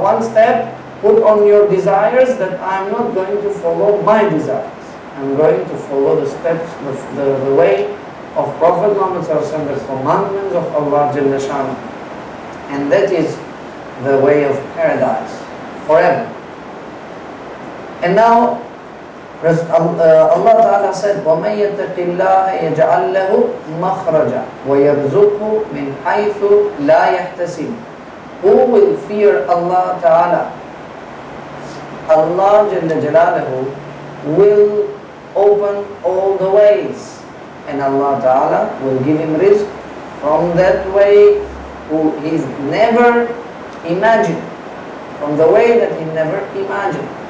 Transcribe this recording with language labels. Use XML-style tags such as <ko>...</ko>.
<en>One step, put on your desires that I'm not going to follow my desires. I'm going to follow the steps, the way of Prophet Muhammad sallallahu alaihi wasallam, the commandments of Allah Jalla Sha'nu. And that is the way of paradise forever.</en> <ar>And now Allah Ta'ala said, وَمَنْ يَتَّقِ اللَّهَ يَجْعَلْ لَهُ مَخْرَجًا وَيَرْزُقْهُ مِنْ حَيْثُ لَا يَحْتَسِبُ.</ar> <en>Who will fear Allah Ta'ala? Allah Jalla Jalaluhu will open all the ways, and Allah Ta'ala will give him rizq from that way who he's never imagined, from the way that he never imagined.</en>